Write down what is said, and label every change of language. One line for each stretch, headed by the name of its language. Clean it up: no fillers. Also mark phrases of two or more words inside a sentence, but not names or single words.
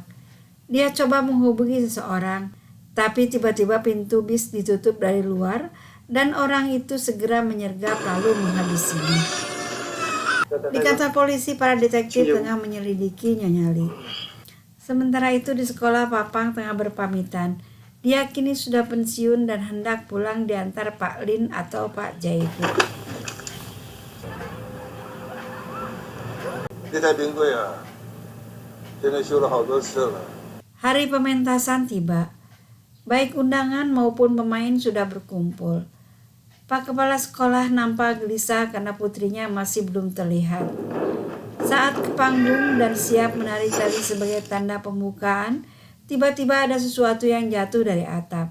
Indonesian: Dia coba menghubungi seseorang, tapi tiba-tiba pintu bis ditutup dari luar dan orang itu segera menyergap lalu menghabisinya. Di kantor polisi, para detektif tengah menyelidiki Nyonya Li. Sementara itu di sekolah, Papang tengah berpamitan. Dia kini sudah pensiun dan hendak pulang diantar Pak Lin atau Pak Jai Fu.
Chinese: 这台冰柜啊，现在修了好多次了。
Indonesian: Hari pementasan tiba. Baik undangan maupun pemain sudah berkumpul. Pak Kepala Sekolah nampak gelisah karena putrinya masih belum terlihat. Saat ke panggung dan siap menari tari sebagai tanda pembukaan, tiba-tiba ada sesuatu yang jatuh dari atap.